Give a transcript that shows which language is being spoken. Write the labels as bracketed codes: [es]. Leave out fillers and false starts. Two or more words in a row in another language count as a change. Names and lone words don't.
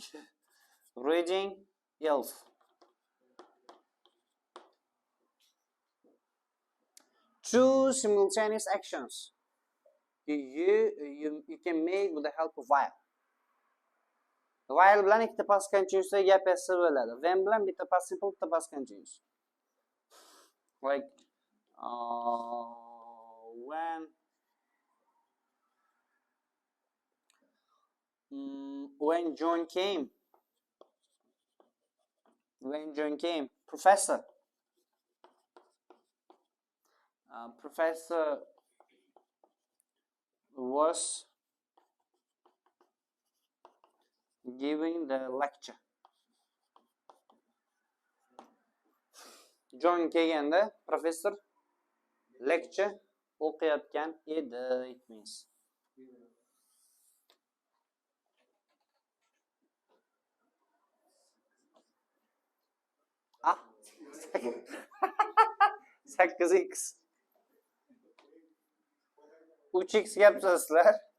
[en] Reading Elf. Two simultaneous actions you can make with the help of while. [uz] While bilan ikkita [en] past continuous [uz] gap yasasi bo'ladi. [en] When [uz] bilan bitta [en] past simple, bitta past continuous. Like when John came. When John came, professor. Professor was giving the lecture. [uz] John kelganda [en] professor lecture [uz] o'qiyotgan edi, [en] it means. [uz] Ah, 8x 3x gapirasizlar.